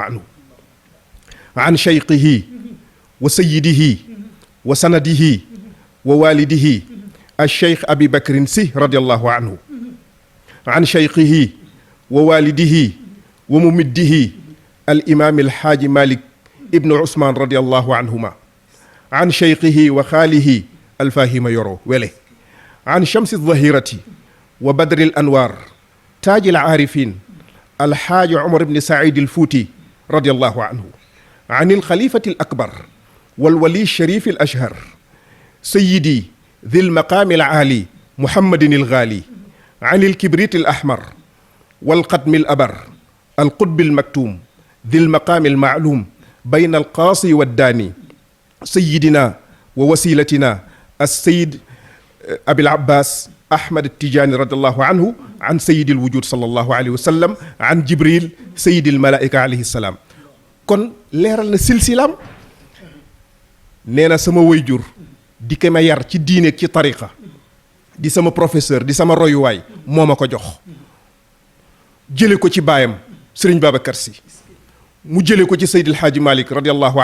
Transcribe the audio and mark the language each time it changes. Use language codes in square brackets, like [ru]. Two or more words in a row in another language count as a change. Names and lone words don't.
[ar] عنه عن شيخه وسيده وسنده ووالده الشيخ أبي بكر سي رضي الله عنه عن شيخه ووالده وممده الإمام الحاج مالك بن عثمان رضي الله عنهما عن شيخه وخاله الفاهم يورو ويلي عن شمس الظاهرة وبدر الأنوار تاج العارفين الحاج عمر بن سعيد الفوتي رضي الله عنه عن الخليفة الأكبر والولي الشريف الأشهر سيدي ذي المقام العالي محمد الغالي عن الكبريت الأحمر والقدم الأبر القطب المكتوم ذي المقام المعلوم بين القاصي والداني سيدنا ووسيلتنا السيد أبي العباس أحمد التجاني رضي الله عنه عن سيد الوجود صلى الله عليه وسلم عن جبريل سيد الملائكة عليه السلام [wo] kon leeral na silsilaam nee na sama waajur di ko ma yar ci diine ci tariqa di sama professeur di sama royuwaay moo ma ko jox jële ko ci baayam Serigne Babacar Sy mu jële ko ci Seydil Hadji Malick radiallahu